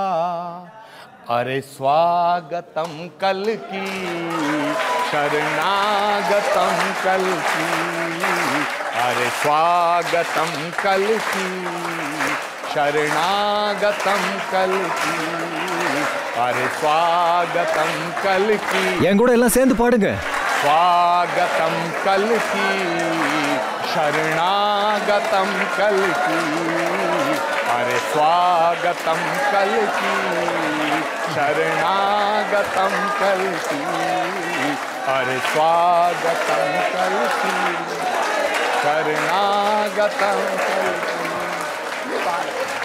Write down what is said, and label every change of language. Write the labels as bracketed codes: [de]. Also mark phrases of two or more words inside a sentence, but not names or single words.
[hi] अरे स्वागतम कल की शरणागतम कल की, अरे स्वागतम कल की शरणागतम कल की, अरे स्वागतम कल की। [ta] என் கூட எல்லாம் சேர்ந்து பாடுங்க. [hi] स्वागतम कल की शरणागतम कल की, अरे स्वागतम कल की शरणागतम कल की, अरे स्वागतम कल की शरणागतम कल की।